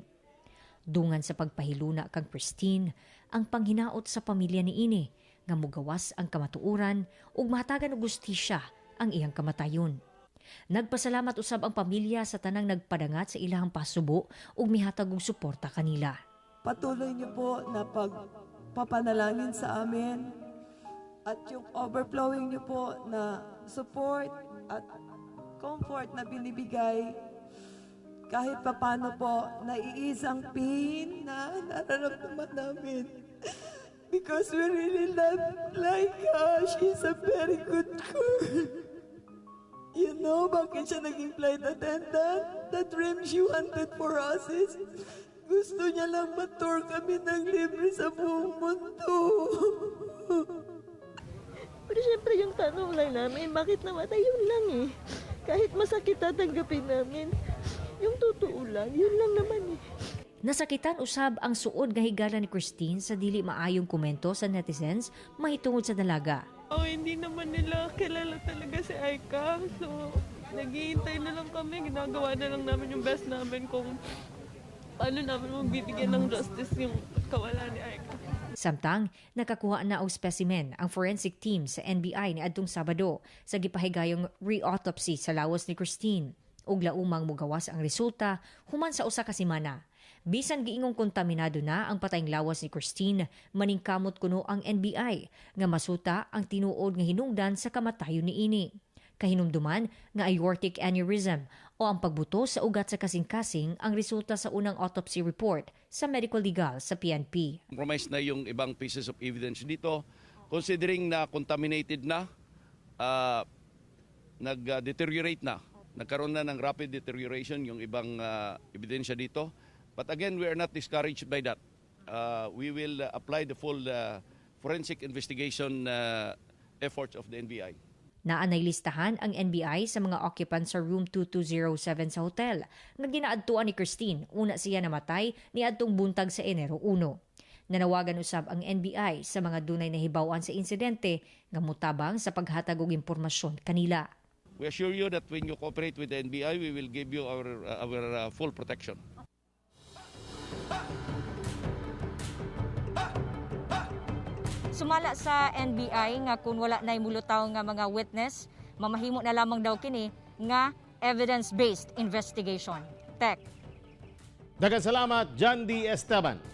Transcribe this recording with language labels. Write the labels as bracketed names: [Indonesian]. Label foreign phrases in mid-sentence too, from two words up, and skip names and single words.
[Cebuano] Dungan sa pagpahiluna kang Christine, ang panghinaot sa pamilya ni ini nga mugawas ang kamatuoran ug mahatagan og hustisya ang iyang kamatayon. Nagpasalamat usab ang pamilya sa tanang nagpadangat sa ilahang pasubo ug mihatag og suporta kanila. [Filipino] Patuloy niyo po na pagpapanalangin sa amin at yung overflowing niyo po na support at comfort na binibigay kahit papano po naiisang pain na nararamdaman namin. [English] Because we really love Laika. She's a very good girl. You know, [Filipino] bakit siya naging flight attendant? [English] The dream she wanted for us is [Filipino] gusto niya lang ma-tour kami ng libre sa buong mundo. Pero syempre yung tanong lang namin, bakit namatay? Yun lang eh. Kahit masakit tatanggapin namin, yung totoo lang, yun lang naman eh. [Cebuano] Nasakitan usab ang suod nga higala ni Christine sa dili maayong komento sa netizens mahitungod sa dalaga. [Filipino] Hindi naman nila kilala talaga si Aika. So, naghihintay na lang kami. Ginagawa na lang namin yung best namin kung paano namin magbibigyan ng justice yung kawalan ni Aika. [Cebuano] Samtang, nakakuha na og specimen ang forensic team sa NBI ni adtong Sabado sa gipahigayong re-autopsy sa lawas ni Christine. Ug laumang mugawas ang resulta human sa usa ka semana. Bisan giingong kontaminado na ang patayng lawas ni Christine, maningkamot kuno ang NBI nga masuta ang tinuod nga hinungdan sa kamatayon ni ini. Kahinumduman nga [English] aortic aneurysm [Cebuano] o ang pagbuto sa ugat sa kasing-kasing ang resulta sa unang [English] autopsy report [Cebuano] sa [English] medical legal [Cebuano] sa PNP. [Filipino] Compromise na yung ibang [English] pieces of evidence [Filipino] dito, considering na contaminated na, nag-deteriorate na, nagkaroon na ng [English] rapid deterioration [Filipino] yung ibang ebidensya dito. [English] But again, we are not discouraged by that. We will apply the full forensic investigation efforts of the NBI. [Cebuano] Naanay listahan ang NBI sa mga occupants sa room 2207 sa hotel nga ginaadtuan ni Christine una siya namatay niadtong buntag sa Enero 1. Nanawagan usab ang NBI sa mga dunay nahibaw-an sa insidente nga mutabang sa paghatag og impormasyon kanila. [English] We assure you that when you cooperate with the NBI, we will give you our full protection. [Cebuano] Sumala sa NBI nga kung wala na'y mulutaw nga mga witness, mamahimo na lamang daw kini nga [English] evidence-based investigation. [Cebuano] Tek. Daghang salamat, John D. Esteban.